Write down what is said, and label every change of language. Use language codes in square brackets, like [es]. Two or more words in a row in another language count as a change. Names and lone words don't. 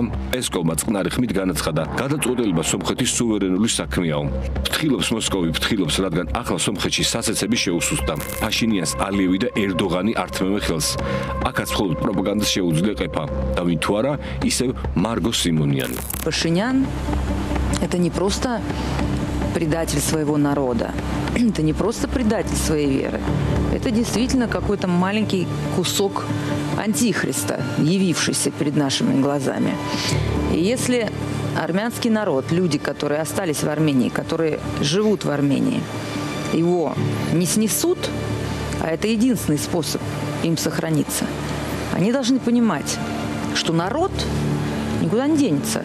[ka] პესკოვმა წყნარი ხმით განაცხადა, გადაწყვეტილება სომხეთის სუვერენული საქმეაო. ფთხილობს მოსკოვი, ფთხილობს, რადგან ახლა სომხეთში სასეცები შეუსუსტა. ფაშინიანს ალიევი და ერდოღანი ართმევენ ხელს. აქაც მხოლოდ პროპაგანდას შეუძლია ყეფა. და ვინ თუ არა, ისევ მარგო სიმონიანი. [ru] Пашинян – это не просто предатель своего народа, это не просто предатель своей веры. Это действительно какой-то маленький кусок антихриста, явившийся перед нашими глазами. И если армянский народ, люди, которые остались в Армении, которые живут в Армении, его не снесут, а это единственный способ им сохраниться, они должны понимать, что народ никуда не денется.